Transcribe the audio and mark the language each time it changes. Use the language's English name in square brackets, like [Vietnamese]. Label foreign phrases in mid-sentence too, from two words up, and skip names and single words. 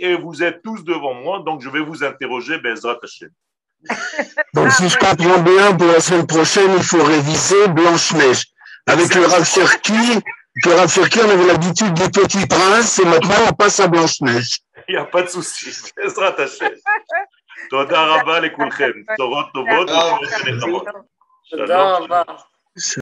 [French] Et vous êtes tous devant moi, donc je vais vous interroger, [Hebrew] בעזרת השם. [French] Donc, si je comprends bien, pour la semaine prochaine, il faut réviser Blanche-Neige. Avec le Rav Cherki, on avait l'habitude des petits princes et maintenant on passe à Blanche-Neige. Il n'y a pas de souci. [Hebrew] בעזרת השם. תודה רבה לכולכם. תורות טובות. תודה רבה.